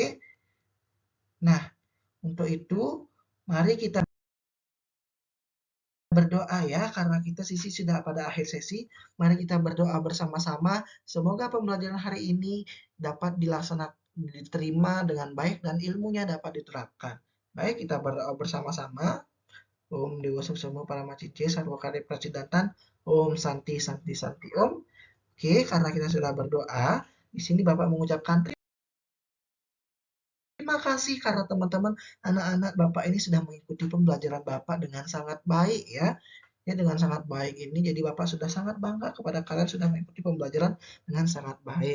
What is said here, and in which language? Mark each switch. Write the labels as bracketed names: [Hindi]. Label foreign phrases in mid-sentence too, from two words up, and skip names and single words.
[Indonesian] Nah, untuk itu mari kita berdoa ya, karena kita sisi sudah pada akhir sesi. Mari kita berdoa bersama-sama. Semoga pembelajaran hari ini dapat dilaksanakan, diterima dengan baik dan ilmunya dapat diterapkan. Baik, kita berdoa bersama-sama. [Sanskrit] Om Dewa Suksema Paramacice Sarwa Kare Pracidatan. Om Santi Santi Santi Om. [Indonesian] Oke, karena kita sudah berdoa, di sini Bapak mengucapkan terima kasih karena teman-teman anak-anak Bapak ini sudah mengikuti pembelajaran Bapak dengan sangat baik ya. Ya, dengan sangat baik ini jadi Bapak sudah sangat bangga kepada kalian sudah mengikuti pembelajaran dengan sangat baik.